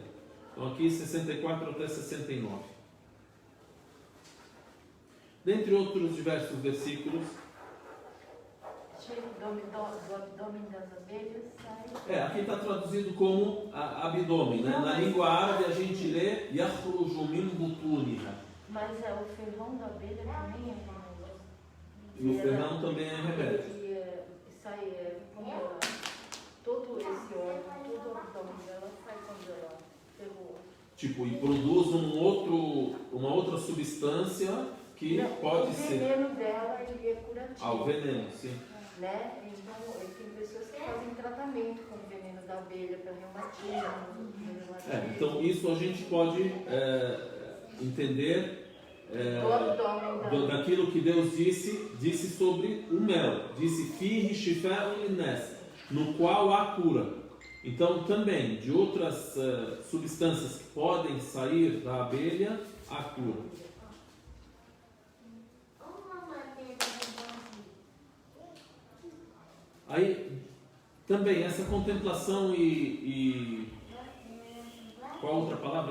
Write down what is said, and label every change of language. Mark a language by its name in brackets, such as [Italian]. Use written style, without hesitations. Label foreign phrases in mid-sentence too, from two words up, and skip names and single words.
[Portuguese] Então, aqui 64 até 69. Dentre outros diversos versículos, do abdômen das abelhas sai. Aqui está traduzido como abdômen, né? Na língua árabe a gente lê [Arabic] يخرج من بطونها. [Portuguese] Mas o ferrão da abelha também é remédio. E o ferrão também é remédio. E sai todo esse órgão, todo o abdômen dela sai quando ela ferrou. Tipo, e produz uma outra substância que pode ser. O veneno dela ele é curativo. O veneno, sim. né? Então, tem pessoas que fazem tratamento com veneno da abelha para reumatismo. Então, isso a gente pode entender daquilo que Deus disse sobre o mel. Disse, [Arabic] فيه شفاء للناس, [Portuguese] no qual há cura. Então, também, de outras substâncias que podem sair da abelha, há cura. Aí, também, essa contemplação qual outra palavra?